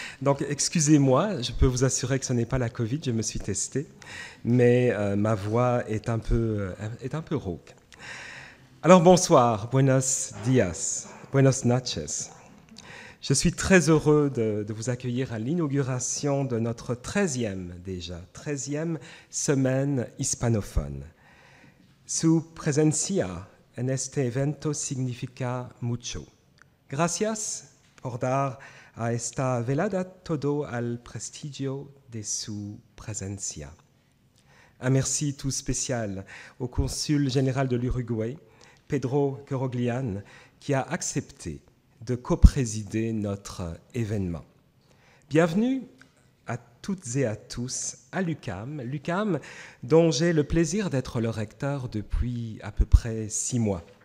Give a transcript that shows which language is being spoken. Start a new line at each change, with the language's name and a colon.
French: Donc excusez-moi, je peux vous assurer que ce n'est pas la Covid, je me suis testé, mais ma voix est un peu rauque. Alors bonsoir,
Spanish: buenos dias, buenos noches.
French: Je suis très heureux de vous accueillir à l'inauguration de notre 13e semaine hispanophone.
Spanish: Su presencia en este evento significa mucho. Gracias por dar a esta velada todo al prestigio de su presencia.
French: Un merci tout spécial au consul général de l'Uruguay, Pedro Queroglian, qui a accepté de coprésider notre événement. Bienvenue à toutes et à tous à l'UQAM, dont j'ai le plaisir d'être le recteur depuis à peu près 6 mois.